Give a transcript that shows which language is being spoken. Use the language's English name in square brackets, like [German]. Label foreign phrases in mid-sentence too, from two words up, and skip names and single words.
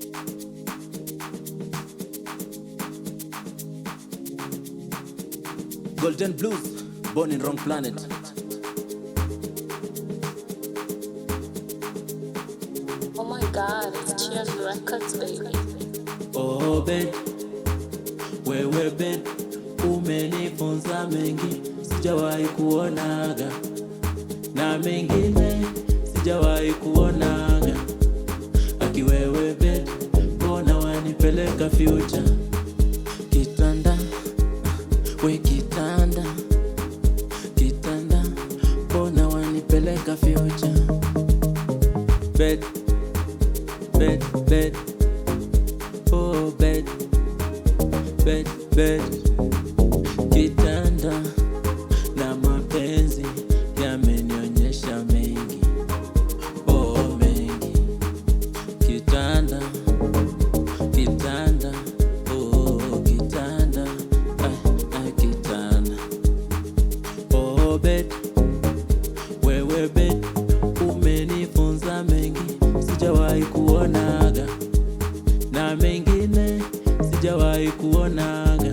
[English] Golden Blues, born in wrong planet. Oh my God, it's Cheers Records, baby. Oh Ben, [Swahili] wewe Ben, umenifunza mengi sijawahi kuonaga, na mengine sijawahi kuonaga. Aki wewe Ben, mbona wanipeleka future? Kitanda, we kitanda, kitanda, mbona wanipeleka future? [English] Bed, bed, bed, oh bed, bed, bed, [Swahili] kitanda na mapenzi yamenionyesha mengi, oh mengi. Kitanda, kitanda, oh kitanda, kitanda, oh bed, wewe bed, umenifunza mengi sijawahi kuonaga, na mengine sijawahi kuonaga.